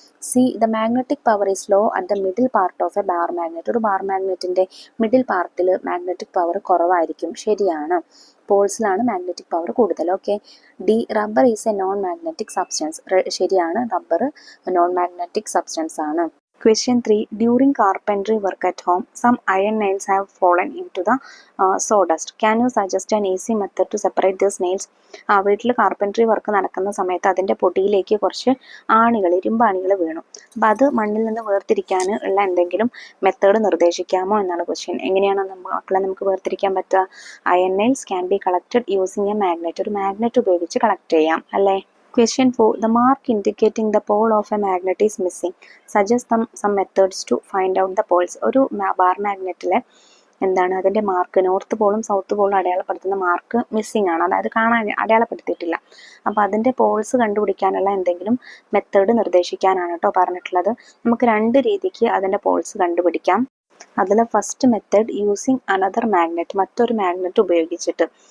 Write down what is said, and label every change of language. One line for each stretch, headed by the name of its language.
English: C, the magnetic power is low at the middle part of a bar magnet.
Malayalam: ഒരു bar മാഗ്നറ്റിൻ്റെ middle പാർട്ടിൽ magnetic power കുറവായിരിക്കും, ശരിയാണ്. പോൾസിലാണ് magnetic power കൂടുതൽ. Okay.
English: D, rubber is a non magnetic substance.
Malayalam: ശരിയാണ്, rubber non magnetic substance ആണ്.
English: Question 3, during carpentry work at home, some iron nails have fallen into the sawdust. Can you suggest an easy method to separate these nails?
Malayalam: വീട്ടിൽ carpentry work നടക്കുന്ന സമയത്ത് അതിൻ്റെ പൊടിയിലേക്ക് കുറച്ച് ആണികൾ, ഇരുമ്പാണികൾ വീണു. അപ്പം അത് മണ്ണിൽ നിന്ന് വേർതിരിക്കാൻ ഉള്ള എന്തെങ്കിലും മെത്തേഡ് നിർദ്ദേശിക്കാമോ എന്നാണ് ക്വസ്റ്റ്യൻ. എങ്ങനെയാണ് മക്കളെ നമുക്ക് വേർതിരിക്കാൻ പറ്റുക?
English: Iron nails can be collected using a magnet.
Malayalam: ഒരു മാഗ്നറ്റ് ഉപയോഗിച്ച് കളക്ട് ചെയ്യാം, അല്ലേ?
English: Question 4, the mark indicating the pole of a magnet is missing. Suggest some methods to find out the poles.
Malayalam: ഒരു ബാർ മാഗ്നറ്റിലെ എന്താണ് അതിൻ്റെ mark north പോളും south പോളും അടയാളപ്പെടുത്തുന്ന mark missing ആണ്, അതായത് കാണാൻ അടയാളപ്പെടുത്തിയിട്ടില്ല. അപ്പോൾ അതിൻ്റെ പോൾസ് കണ്ടുപിടിക്കാനുള്ള എന്തെങ്കിലും മെത്തേഡ് നിർദ്ദേശിക്കാനാണ് കേട്ടോ പറഞ്ഞിട്ടുള്ളത്. നമുക്ക് 2 രീതിക്ക് അതിൻ്റെ പോൾസ് കണ്ടുപിടിക്കാം. അതിൽ first method
English: using another magnet,
Malayalam: മറ്റൊരു മാഗ്നറ്റ് ഉപയോഗിച്ചിട്ട്.